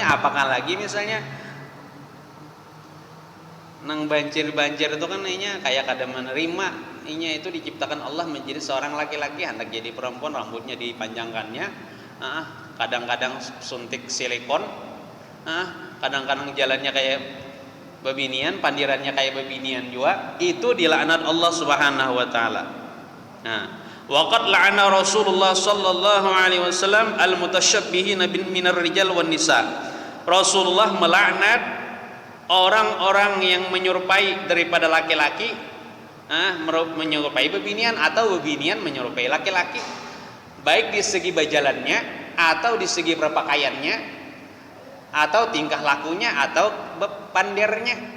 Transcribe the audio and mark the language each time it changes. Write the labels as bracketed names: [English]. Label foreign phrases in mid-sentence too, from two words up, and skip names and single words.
[Banjar] Apakah lagi misalnya nang banjir itu kan inya kayak kada menerima, inya itu diciptakan Allah menjadi seorang laki-laki, hendak jadi perempuan, rambutnya dipanjangkannya, kadang-kadang suntik silikon, kadang-kadang jalannya kayak bebinian, pandirannya kayak bebinian juga, itu dilaknat Allah [Arabic] سبحانه وتعالى. وقد لعن رسول الله صلى الله عليه وسلم المتشبهين من الرجال والنساء. [Indonesian] Rasulullah melaknat orang-orang yang menyerupai daripada laki-laki, menyerupai bebinian atau bebinian menyerupai laki-laki, baik di segi bajalannya atau di segi berpakaiannya atau tingkah lakunya atau pandirnya.